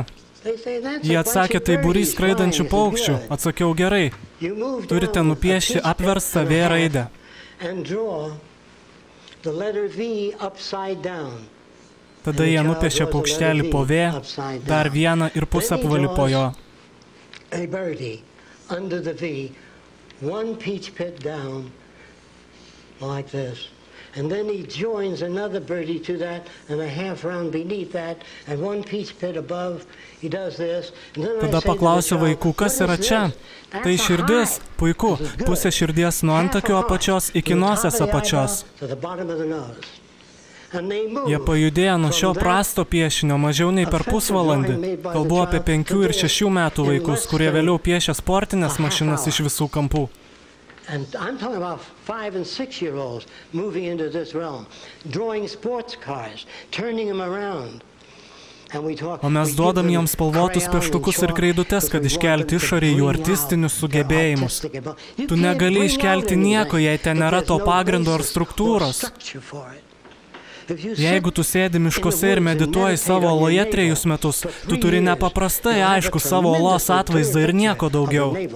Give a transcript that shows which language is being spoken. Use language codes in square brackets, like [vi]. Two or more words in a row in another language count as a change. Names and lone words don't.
[lt] Jie atsakė, tai būrys skraidančių paukščių. Atsakiau, gerai. Turite nupiešti apverstą V raidę. Tada jie nupiešė paukštelį po V, dar vieną ir pusapvalį po jo. [en] And then he joins another birdie to that, and a half round beneath that, and one peach pit above. He does this. [lt] Tada paklausiu vaikų, kas yra čia? Tai širdis, puiku, pusė širdies nuo antakio apačios iki nosies apačios. Jie pajudėjo nuo šio prasto piešinio mažiau nei per pusvalandį. Kalbu apie 5 ir 6 metų vaikus, kurie vėliau piešia sportinės mašinas iš visų kampų. [en] And I'm talking about 5 and 6-year-olds moving into this realm, drawing sports cars, turning them around. [lt] O mes duodam jiems spalvotus pieštukus ir kreidutes, kad iškelti išorį jų artistinius sugebėjimus. Tu negali iškelti nieko, jei ten nėra to pagrindo ar struktūros. Jeigu tu sėdi miškuose ir medituoji savo oloje 3 metus, tu turi nepaprastai aišku savo olos atvaizdą ir nieko daugiau.